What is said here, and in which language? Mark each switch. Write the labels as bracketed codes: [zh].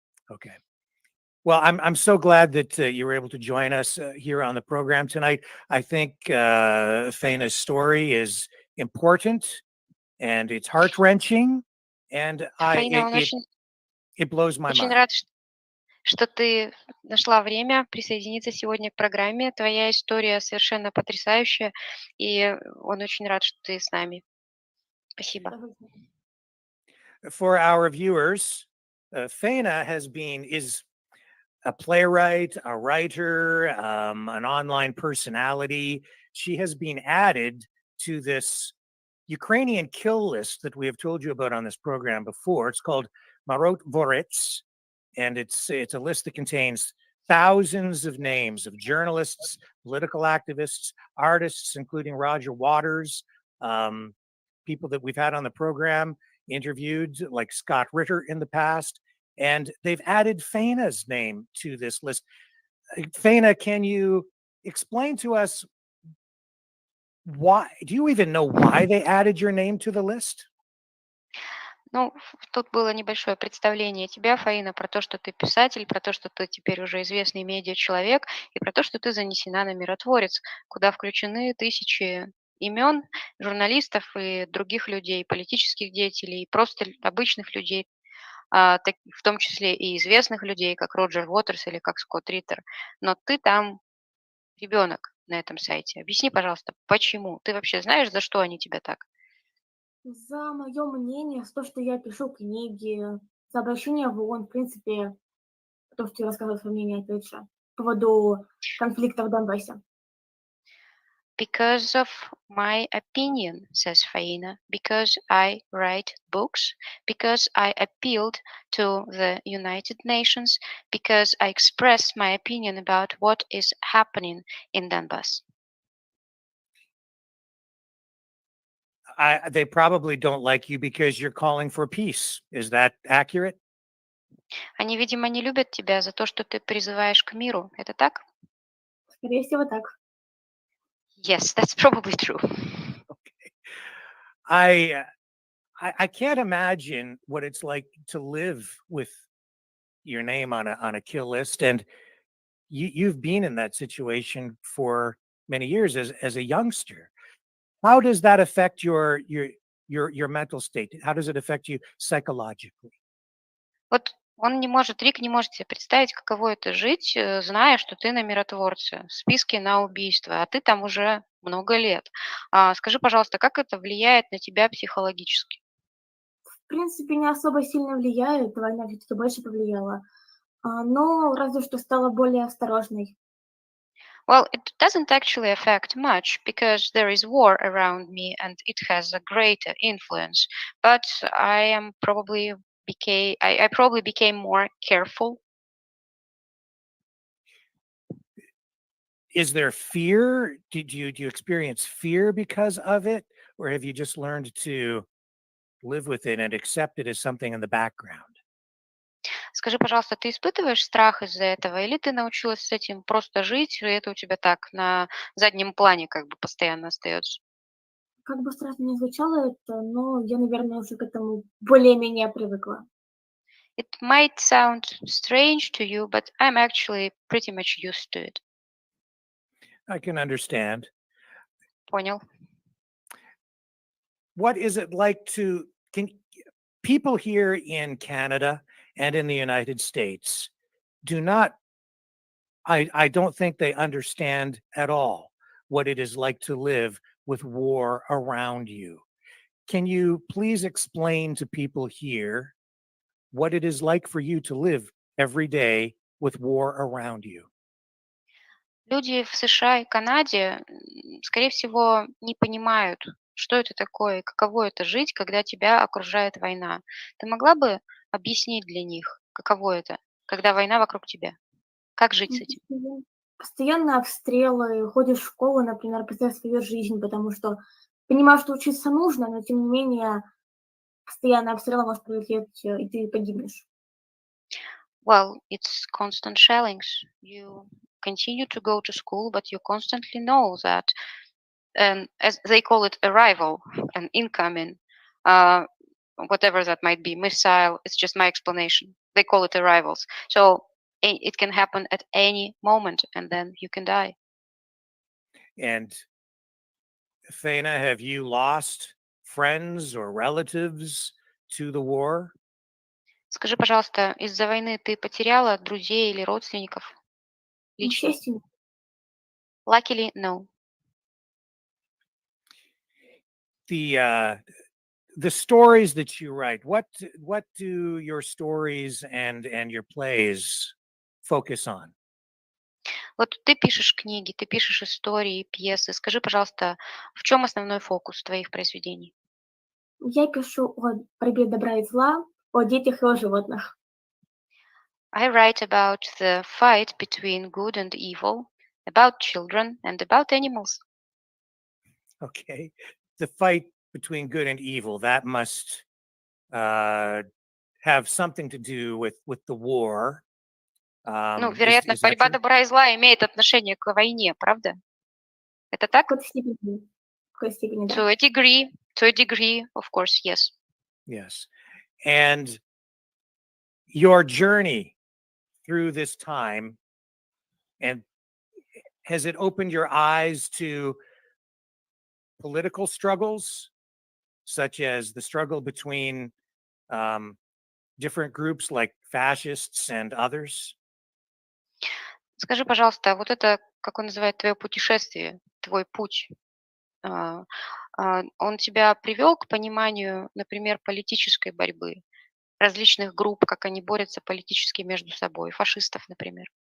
[en] Okay. Well, I'm so glad that you were able to join us here on the program tonight. I think Faina's story is important, and it's heart-wrenching, and it blows my mind. [ru] Рад, что ты нашла время присоединиться сегодня к программе. Твоя история совершенно потрясающая, и он очень рад, что ты с нами. Спасибо. [en] For our viewers, Faina is a playwright, a writer, an online personality. She has been added to this Ukrainian kill list that we have told you about on this program before. It's called Overreach, and it's a list that contains thousands of names of journalists, political activists, artists, including Roger Waters, people that we've had on the program, interviewed like Scott Ritter in the past, and they've added Faina's name to this list. Faina, can you explain to us why? Do you even know why they added your name to the list? [ru] Ну, тут было небольшое представление тебя, Фаина, про то, что ты писатель, про то, что ты теперь уже известный медиа-человек, и про то, что ты занесена на миротворец, куда включены тысячи имен журналистов и других людей, политических деятелей, и просто обычных людей, в том числе и известных людей, как Роджер Уотерс или как Скотт Риттер. Но ты там ребенок на этом сайте. Объясни, пожалуйста, почему? Ты вообще знаешь, за что они тебя так? За мое мнение, за то, что я пишу книги, за обращение в ООН, в принципе, то, что я рассказываю свое мнение, опять же, по поводу конфликта в Донбассе. [en] Because of my opinion, says Faina, because I write books, because I appealed to the United Nations, because I expressed my opinion about what is happening in Donbass. They probably don't like you because you're calling for peace. Is that accurate? [ru] Они, видимо, не любят тебя за то, что ты призываешь к миру. Это так? Скорее всего, так. [en] Yes, that's probably true. I I can't imagine what it's like to live with your name on a kill list, and you've been in that situation for many years as a youngster. How does that affect your mental state? How does it affect you psychologically? [ru] Вот он не может, Рик не может себе представить, каково это жить, зная, что ты на миротворце, в списке на убийство, а ты там уже много лет. Скажи, пожалуйста, как это влияет на тебя психологически? В принципе, не особо сильно влияет, война все-таки больше повлияла, но разве что стала более осторожной. [en] Well, it doesn't actually affect much because there is war around me and it has a greater influence. But I probably became more careful. Is there fear? Do you experience fear because of it, or have you just learned to live with it and accept it as something in the background? [ru] Скажи, пожалуйста, ты испытываешь страх из-за этого, или ты научилась с этим просто жить, и это у тебя так на заднем плане как бы постоянно остается? Как бы страшно не звучало это, но я, наверное, уже к этому более-менее привыкла. [en] It might sound strange to you, but I'm actually pretty much used to it. I can understand. [ru] Понял. [en] What is it like to can people here in Canada and in the United States do not I don't think they understand at all what it is like to live with war around you. Can you please explain to people here what it is like for you to live every day with war around you? [ru] Люди в США и Канаде, скорее всего, не понимают, что это такое, и каково это жить, когда тебя окружает война. Ты могла бы объяснить для них, каково это, когда война вокруг тебя? Как жить с этим? Постоянно обстрелы, ходишь в школу, например, представь свою жизнь, потому что понимаешь, что учиться нужно, но тем не менее постоянно обстрелы может прилететь, и ты погибнешь. [en] Well, it's constant shellings. You continue to go to school, but you constantly know that, as they call it, arrival, an incoming, uh, whatever that might be, missile. It's just my explanation. They call it arrivals. So it can happen at any moment, and then you can die. And Faina, have you lost friends or relatives to the war? [ru] Скажи, пожалуйста, из-за войны ты потеряла друзей или родственников лично? Естественно. [en] Luckily, no. The stories that you write, what do your stories and your plays focus on? [ru] Вот ты пишешь книги, ты пишешь истории, пьесы. Скажи, пожалуйста, в чем основной фокус твоих произведений? Я пишу о борьбе добра и зла, о детях и о животных. [en] I write about the fight between good and evil, about children and about animals. Okay. The fight between good and evil, that must have something to do with the war. [ru] Ну, [en] Is, [ru] вероятно, [en] is that [ru] борьба [en] true? [ru] добра и зла имеет отношение к войне, правда? Это так? В какой-то степени, да. [en] To a degree, of course, yes. Yes. And your journey through this time, and has it opened your eyes to political struggles, such as the struggle between um, different groups like fascists and others? [ru] Скажи, пожалуйста, вот это, как он называет, твое путешествие, твой путь, а, он тебя привел к пониманию, например, политической борьбы, различных групп, как они борются политически между собой, фашистов, например?